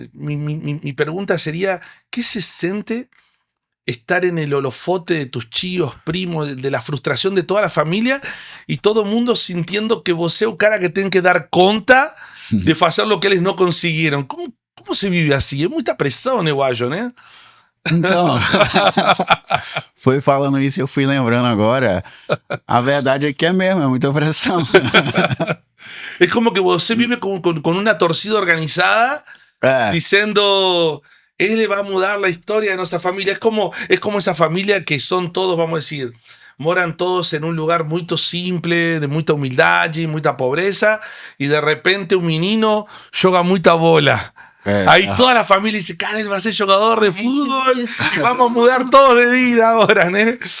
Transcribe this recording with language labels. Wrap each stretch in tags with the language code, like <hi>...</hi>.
<es>Mi pregunta sería, ¿qué se siente estar en el holofote de tus tíos, primos, de la frustración de toda la familia y todo el mundo sintiendo que vos es o cara que tienen que dar conta de hacer lo que eles no consiguieron? ¿Cómo se vive así?</es> <pt>Es muita pressão, né, Guajo, né? Então, foi falando isso e eu fui lembrando agora. A verdade é que é mesmo, é muita pressão.</pt> <es>Es como que você vive con una torcida organizada</es> <pt>É,</pt> <es>diciendo, él va a mudar la historia de nuestra familia. Es como esa familia que son todos, vamos a decir, moran todos en un lugar muy simple, de mucha humildad y mucha pobreza, y de repente un menino joga mucha bola. Ahí toda la familia dice, cara, él va a ser jogador de fútbol, vamos a mudar todos de vida ahora, né?</es>